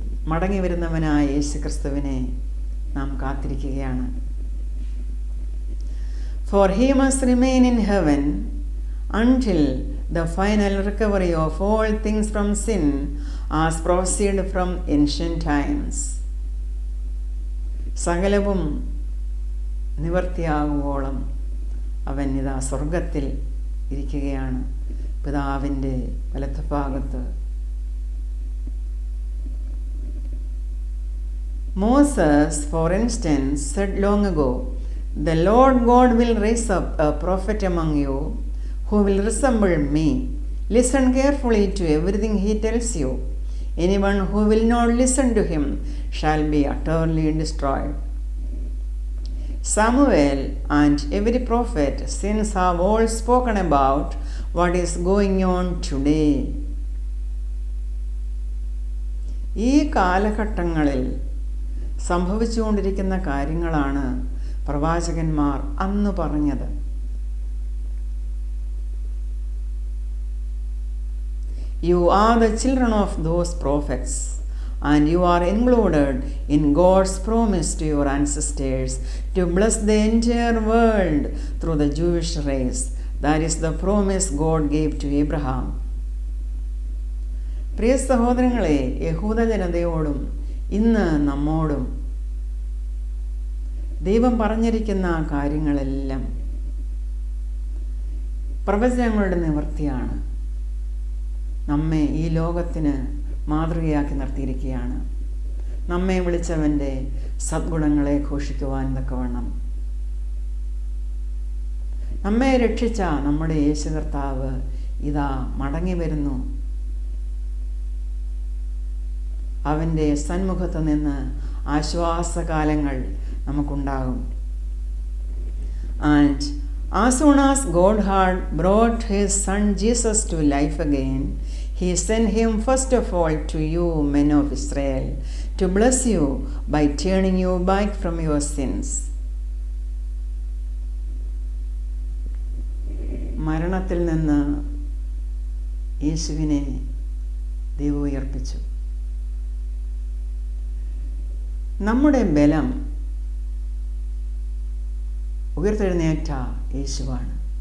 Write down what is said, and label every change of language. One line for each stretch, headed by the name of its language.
Malayalam: മടങ്ങി വരുന്നവനായ യേശുക്രിസ്തുവിനെ നാം കാത്തിരിക്കുകയാണ്.
English: For he must remain in heaven until the final recovery of all things from sin as proceed from ancient times.
Malayalam: സകലവും നിവർത്തിയാകുവോളം അവൻ ഇതാ സ്വർഗത്തിൽ ഇരിക്കുകയാണ്, പിതാവിൻ്റെ വലത്തുഭാഗത്ത്.
English: Moses, for instance, said long ago, "The Lord God will raise up a prophet among you who will resemble me. Listen carefully to everything he tells you. Anyone who will not listen to him shall be utterly destroyed." Samuel and every prophet since have all spoken about what is going on today.
Malayalam: ഈ കാലഘട്ടങ്ങളിൽ സംഭവിച്ചുകൊണ്ടിരിക്കുന്ന കാര്യങ്ങളാണ് പ്രവാചകന്മാർ അന്ന് പറഞ്ഞത്.
English: You are the children of those prophets, and you are included in God's promise to your ancestors to bless the entire world through the Jewish race. That is the promise God gave to Abraham.
Malayalam: പ്രിയ സഹോദരങ്ങളെ, യഹൂദ ജനതയോടും ഇന്ന് നമ്മോടും ദൈവം പറഞ്ഞിരിക്കുന്ന കാര്യങ്ങളെല്ലാം പ്രവചനങ്ങളുടെ നിവൃത്തിയാണ്. നമ്മെ ഈ ലോകത്തിന് മാതൃകയാക്കി നിർത്തിയിരിക്കുകയാണ്. നമ്മെ വിളിച്ചവൻ്റെ സദ്ഗുണങ്ങളെ ഘോഷിക്കുവാൻ തക്കവണ്ണം നമ്മെ രക്ഷിച്ച നമ്മുടെ യേശു കർത്താവ് ഇതാ മടങ്ങി വരുന്നു. അവൻ്റെ സന്മുഖത്ത് നിന്ന് ആശ്വാസകാലങ്ങൾ നമുക്കുണ്ടാകും.
English: And as soon as God had brought his son Jesus to life again, he sent him first of all to you, men of Israel, to bless you by turning you back from your sins.
Malayalam: മരണത്തിൽ നിന്ന് യേശുവിനെ ദൈവം ഉയർപ്പിച്ചു. നമ്മുടെ ബലം ഉയർത്തെഴുന്നേറ്റ യേശുവാണ്.